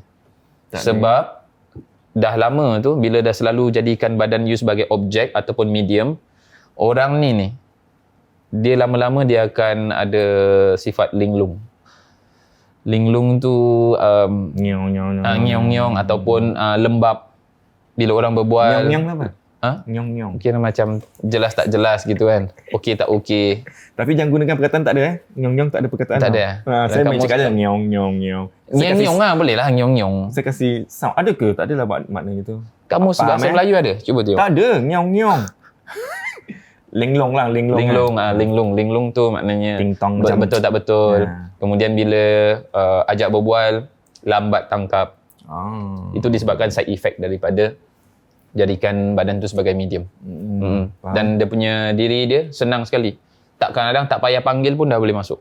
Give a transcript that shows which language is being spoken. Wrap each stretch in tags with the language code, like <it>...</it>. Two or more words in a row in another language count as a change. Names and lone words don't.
<ms>Sebab dah lama tu, bila dah selalu jadikan badan you sebagai objek ataupun medium, orang ni dia lama-lama dia akan ada sifat linglung. Linglung tu ngiong-ngiong ataupun lembab. Bila orang berbual, Nyong-nyong apa? Nyong-nyong. kira macam jelas tak jelas gitu kan. Okey tak okey. Tapi jangan gunakan perkataan tak ada Nyong-nyong tak ada perkataan. Tak ada. Saya main Kamu cakap je nyong-nyong. Nyong-nyong lah, boleh lah nyong-nyong. Saya kasih sound. Ada ke? Tak adalah makna gitu. Kamu bahasa Melayu ada? Cuba tengok. Tak ada. Nyong-nyong. Linglong lah. Linglung tu maknanya Ting-tong macam betul tak betul. Ya. Kemudian bila ajak berbual, lambat tangkap. Itu disebabkan</ms> <en>side effect</en> <ms>daripada jadikan badan tu sebagai medium. Dan dia punya diri dia senang sekali. Kadang-kadang tak payah panggil pun dah boleh masuk.</ms>